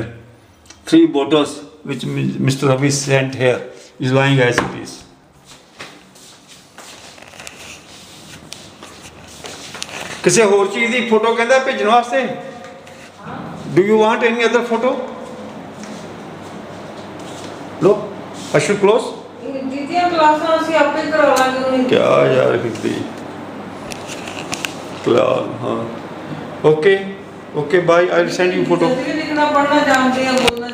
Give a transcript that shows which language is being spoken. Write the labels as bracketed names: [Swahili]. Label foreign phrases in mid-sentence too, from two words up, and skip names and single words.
[English] 3 bottles which Mr. Ravi sent here is lying as it is. [Punjabi] ਕਿਸੇ ਹੋਰ ਚੀਜ਼ ਦੀ ਫੋਟੋ ਕਹਿੰਦਾ ਭੇਜਣ ਵਾਸਤੇ? [English] Do you want any other photo? No? I should close? [Punjabi] ਜਿੱਦੀਆਂ ਕਲਾਸਾਂ ਅਸੀਂ ਆਪੇ ਕਰਵਾ ਲਾਂਗੇ ਉਹਨੇ [Hindi] क्या यार हिंदी क्लास हाँ [English] okay okay bye I will send you photo [Hindi] लिखना पढ़ना जानते हैं